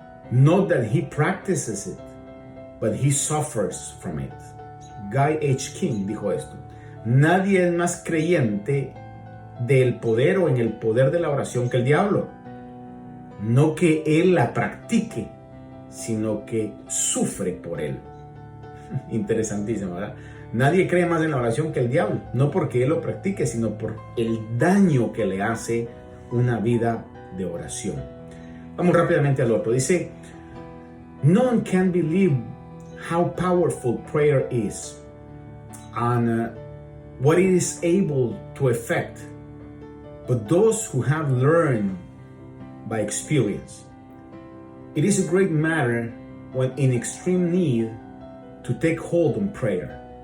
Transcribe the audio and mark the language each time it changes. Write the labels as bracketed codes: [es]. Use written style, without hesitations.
[en] Not that he practices it, but he suffers from it. [es] Guy H. King dijo esto: Nadie es más creyente del poder o en el poder de la oración que el diablo. No que él la practique, sino que sufre por él. Interesantísimo, ¿verdad? Nadie cree más en la oración que el diablo, no porque él lo practique, sino por el daño que le hace una vida de oración. Vamos rápidamente al otro. Dice: [en] No one can believe how powerful prayer is and what it is able to effect, but those who have learned by experience. It is a great matter when in extreme need to take hold on prayer.